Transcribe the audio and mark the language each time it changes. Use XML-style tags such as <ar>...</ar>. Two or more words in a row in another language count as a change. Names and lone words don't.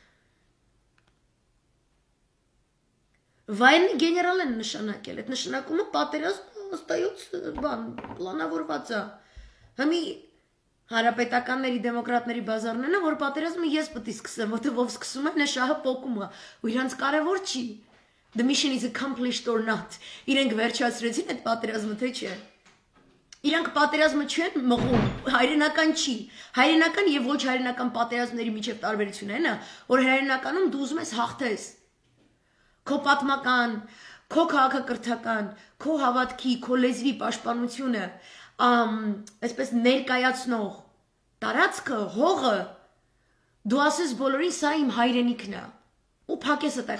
<hy>Վայնի գեներալ են նշանակել, այդ նշանակումը պատերազմ ըստայոց բան պլանավորված է։ Հիմի հանրապետականների դեմոկրատների բազարներն են, որ պատերազմը ես պետք է սկսեմ, որտեղ ով սկսում է, նա շահը պոկում է, ու իրանց կարևոր չի։</hy> <en>The mission is accomplished or not։</en> <hy>Իրենք վերջացրեցին այդ պատերազմը, թե չէ։ Իրանք պատերազմը չեն մղում, հայրենական չի։ Հայրենական եւ ոչ հայրենական պատերազմների միջև տարբերությունն է, որ հայրենականում դու ուզում ես հաղթես։ Քո պատմական, քո քաղաքակրթական, քո հավատքի, քո լեզվի պաշտպանությունը այսպես ներկայացնող տարածքը, հողը, դու ասես բոլորին սա իմ հայրենիքն է, ու փակես այդտեղ</hy>